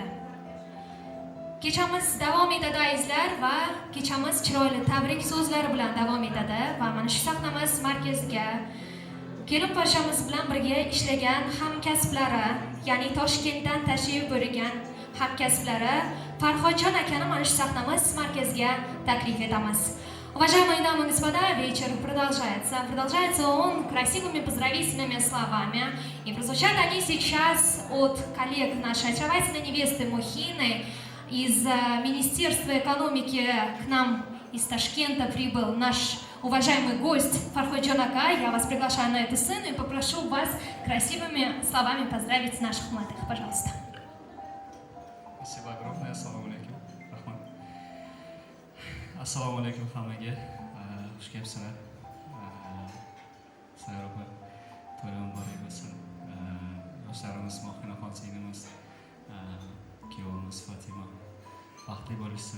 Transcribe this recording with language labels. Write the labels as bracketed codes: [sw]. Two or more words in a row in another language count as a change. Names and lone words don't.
[uz] Kechamiz davom etadi azizlar va kechamiz chiroyli tabrik so'zlari bilan davom etadi va mana shu sahnamiz markaziga kelin poshamiz bilan birga ishlagan hamkasblari, ya'ni Toshkentdan tashrif buyurgan hamkasblari Farhodjon akani mana shu sahnamiz markaziga taklif etamiz. [ru] Уважаемые дамы и господа, вечер продолжается. Продолжается он красивыми поздравительными словами. И прозвучат они сейчас от коллег нашей очаровательной невесты Мухины. Из Министерства экономики к нам из Ташкента прибыл наш уважаемый гость Фарходжон ака. Я вас приглашаю на эту сцену и попрошу вас красивыми словами поздравить наших молодых. Пожалуйста. Спасибо огромное. [uz] Ассаламу алейкум. Рахмат. Assalomu alaykum hammaga. Xush kelibsizlar. Sizlar opa to'ylar muborak bo'lsin. Yoshlarimiz Mohinaxon singlimiz, kuyovimiz Fatima baxtli bo'lishsin.